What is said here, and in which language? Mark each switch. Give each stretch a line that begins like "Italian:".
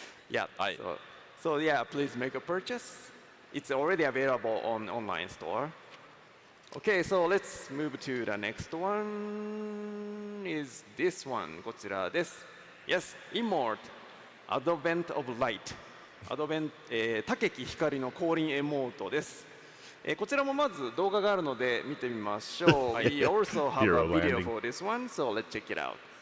English: Yeah. So yeah, please make a purchase. It's already available on online store. Okay, so let's move to the next one. Is this one?
Japanese: こちらです。
English: Yes, Immort, Advent of Light.
Japanese: Advent、竹木光の降臨エモートです。こちらもまず動画があるので見てみましょう。
English: We also have a video for this one, so let's check it out.